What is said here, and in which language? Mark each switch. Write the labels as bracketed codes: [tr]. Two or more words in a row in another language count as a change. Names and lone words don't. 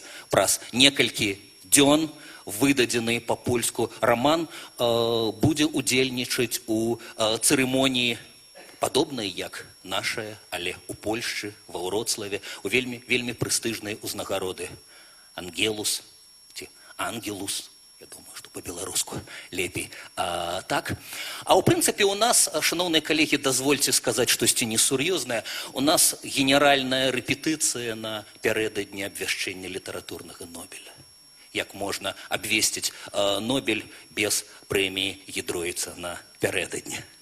[be] Праз некалькі дзён выдадзены па-польску раман будзе удзельнічаць у цырымоніі падобнай, як нашая, але ў Польшчы, ва Вроцлаве, у вельмі прэстыжнай узнагароды «Ангелус» ці «Ангелус». [ru] Я думаю, что по-беларуску [be] лепей так. А ў прынцыпе у нас, [ru] шановные коллеги, дозвольте сказать [be] штосьці несур'ёзнае, у нас генеральная рэпетыцыя на пярэдадні абвяшчэння літаратурнага Нобеля. Як можна абвесціць Нобель без прэміі Гідройца на пярэдадні.